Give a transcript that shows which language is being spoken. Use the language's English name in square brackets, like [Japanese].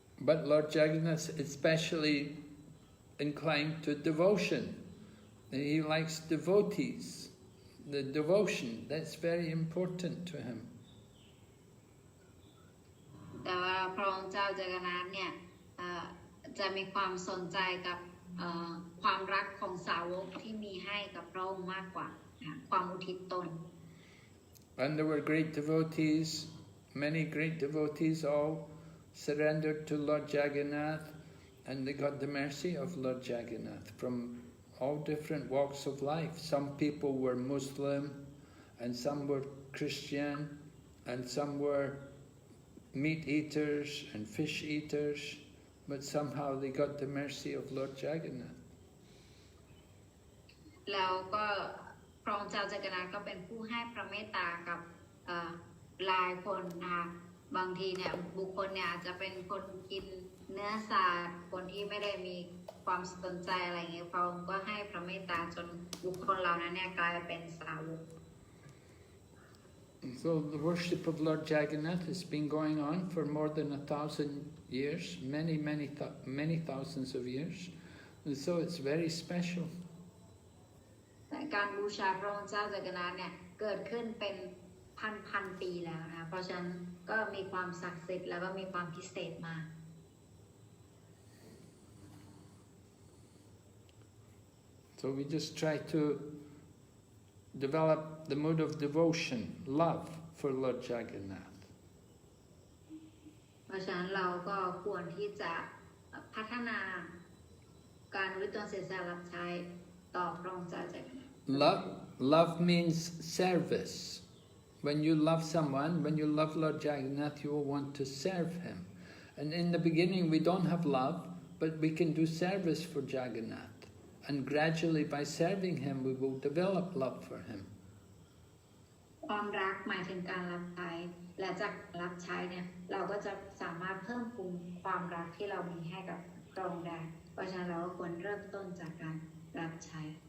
[English] But Lord Jagannath is especially inclined to devotion. He likes devotees. The devotion, that's very important to him. [Thai] แต่ว่าพระองค์เจ้าจักรพรรดิเนี่ยจะมีความสนใจกับความรักของสาวกที่มีให้กับพระองค์มากกว่าความอุทิศตน [English] And there were great devotees, many great devotees all surrendered to Lord Jagannath, and they got the mercy of Lord Jagannath from all different walks of life. Some people were Muslim, and some were Christian, and some were meat eaters and fish eaters, but somehow they got the mercy of Lord Jagannath. [Thai] แล้วก็พระองค์เจ้าจักรพรรดิก็เป็นผู้ให้พระเมตตากับหลายคนนะคะบางทีเนี่ยบุคคลเนี่ยอาจจะเป็นคนกินเนื้อสัตว์คนที่ไม่ได้มีความสนใจอะไรอย่างเงี้ยพระองค์ก็ให้พระเมตตาจนบุคคลเหล่านั้นเนี่ยกลายเป็นสาวก [English] So the worship of Lord Jagannath has been going on for more than 1,000 years, many thousands of years, and so it's very special. [Thai] การบูชาพระองค์เจ้าจักรพรรดิเนี่ยเกิดขึ้นเป็นพันปีแล้วนะเพราะฉะนั้นก็มีความศักดิ์สิทธิ์แล้วก็มีความพิเศษมาก [English] So we just try to develop the mood of devotion, love for Lord Jagannath. [Thai] เพราะฉะนั้นเราก็ควรที่จะพัฒนาการวิตนเสียสละรับใช้ต่อพระองค์เจ้าจักรพรรดิ [English] Love means service. When you love someone, when you love Lord Jagannath, you will want to serve him. And in the beginning we don't have love, but we can do service for Jagannath. And gradually by serving him, we will develop love for him. [Thai] ความรักหมายถึงการรับใช้และจากรับใช้เนี่ยเราก็จะสามารถเพิ่มพูนความรักที่เรามีให้กับพระองค์ได้เพราะฉะนั้นเราก็ควรเริ่มต้นจากการรับใช้